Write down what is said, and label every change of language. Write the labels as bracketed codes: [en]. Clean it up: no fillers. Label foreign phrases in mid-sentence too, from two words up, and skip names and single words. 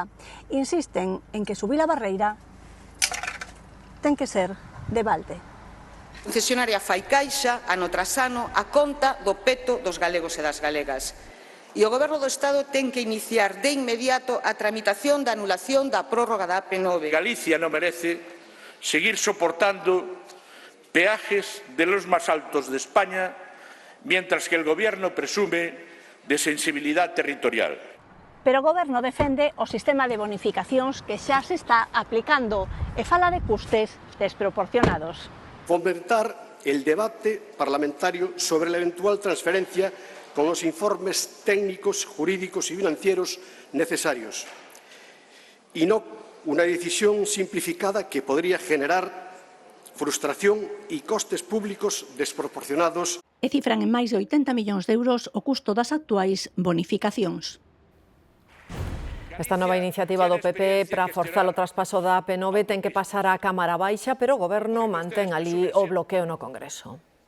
[gl] Insisten en que subir a barreira ten que ser de balde. A concesionaria fai caixa, ano tras ano, a conta do peto dos galegos e das galegas. E o Goberno do Estado ten que iniciar de inmediato a tramitación da anulación da prórroga da AP9. [es] Galicia non merece seguir soportando peajes de los más altos de España, mientras que el Gobierno presume de sensibilidad territorial. [gl] Pero o Goberno defende o sistema de bonificacións que xa se está aplicando e fala de custes desproporcionados. [es] Fomentar el debate parlamentario sobre la eventual transferencia con los informes técnicos, jurídicos y financieros necesarios, y no una decisión simplificada que podría generar frustración e costes públicos desproporcionados. [gl] E cifran en máis de 80 millóns de euros o custo das actuais bonificacións. Esta nova iniciativa do PP para forzar o traspaso da AP9 ten que pasar á Cámara Baixa, pero o Goberno mantén ali o bloqueo no Congreso.